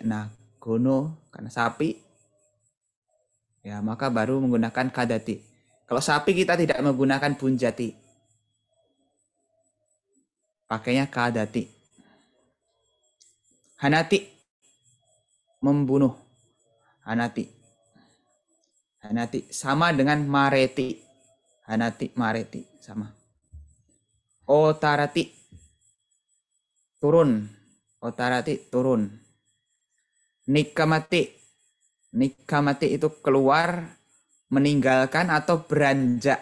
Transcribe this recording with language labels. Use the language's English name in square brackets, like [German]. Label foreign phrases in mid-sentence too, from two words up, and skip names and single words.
[Indonesian] Nah, gono karena sapi, ya maka baru menggunakan kadati. Kalau sapi kita tidak menggunakan bunjati, pakainya kadati. Hanati, membunuh. [Pali] Hanati. Hanati [Indonesian] sama dengan mareti. [Pali] Hanati, mareti [Indonesian] sama. Otarati, turun. Otarati, turun. Nikamati. Nikamati itu keluar, meninggalkan atau beranjak.